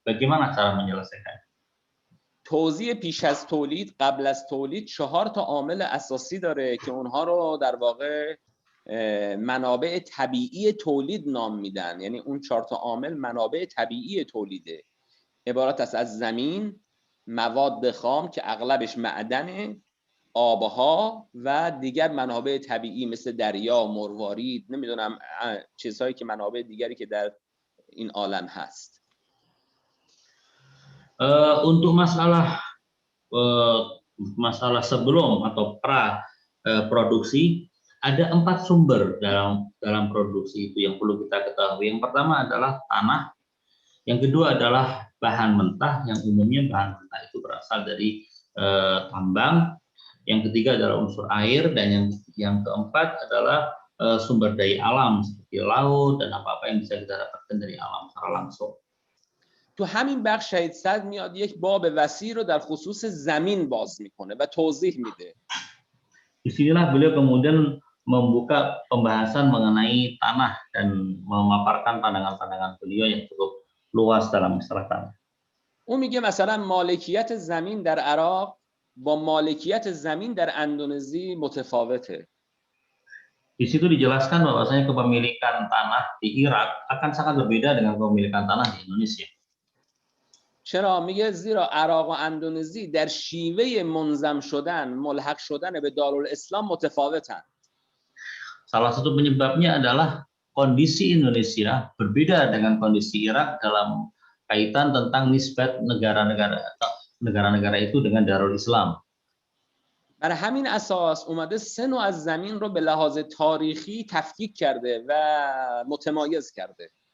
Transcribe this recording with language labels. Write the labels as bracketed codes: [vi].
[id] Bagaimana cara menyelesaikan? [fa] توزیع پیش از تولید، قبل از تولید 4 تا عامل اساسی داره که اونها رو در واقع منابع طبیعی تولید نام میدن. یعنی اون 4 تا عامل منابع طبیعی تولیده، عبارت است از زمین، مواد خام که اغلبش معدنه، آبها و دیگر منابع طبیعی مثل دریا، مروارید، نمیدونم چیزهایی که منابع دیگری که در این عالم هست. [id] Untuk masalah sebelum atau pra produksi, ada 4 sumber dalam produksi itu yang perlu kita ketahui. Yang pertama adalah tanah, yang kedua adalah bahan mentah, yang umumnya bahan mentah itu berasal dari tambang, yang ketiga adalah unsur air, dan yang keempat adalah sumber daya alam seperti laut dan apa-apa yang bisa kita dapatkan dari alam secara langsung. [fa] تو همین بخش شهید صدر میاد یک باب وسیع رو در خصوص زمین باز میکنه و توضیح میده. [id] Disinilah beliau kemudian membuka pembahasan mengenai tanah dan memaparkan pandangan-pandangan beliau yang cukup luas dalam masalah tanah. [fa] اون میگه مثلا مالکیت زمین در عراق با مالکیت زمین در اندونزی متفاوته. [id] Di situ dijelaskan bahwasanya kepemilikan tanah di Irak akan sangat berbeda dengan kepemilikan tanah di Indonesia. [fa] چرا؟ میگه زیرا عراق و اندونزی در شیوه منظم شدن، ملحق شدن به دارالاسلام متفاوتن. [id] Salah satu penyebabnya adalah kondisi Indonesia berbeda dengan kondisi Irak dalam kaitan tentang nisbat negara-negara itu dengan Darul Islam. [fa] بر همین اساس اومده 3 نوع از زمین رو به لحاظ تاریخی تفکیک کرده و متمایز کرده.